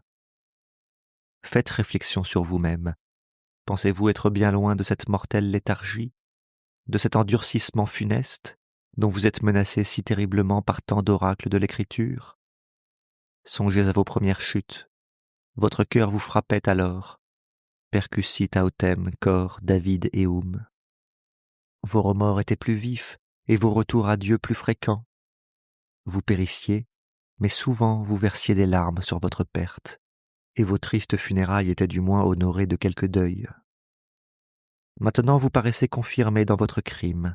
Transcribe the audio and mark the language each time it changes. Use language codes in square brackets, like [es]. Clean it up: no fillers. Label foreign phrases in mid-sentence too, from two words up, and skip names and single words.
[fr] Faites réflexion sur vous-même. Pensez-vous être bien loin de cette mortelle léthargie, de cet endurcissement funeste, dont vous êtes menacés si terriblement par tant d'oracles de l'Écriture? Songez à vos premières chutes. Votre cœur vous frappait alors. [la] Percussit autem cor David eum. [fr] Vos remords étaient plus vifs et vos retours à Dieu plus fréquents. Vous périssiez, mais souvent vous versiez des larmes sur votre perte, et vos tristes funérailles étaient du moins honorées de quelque deuil. Maintenant vous paraissez confirmés dans votre crime.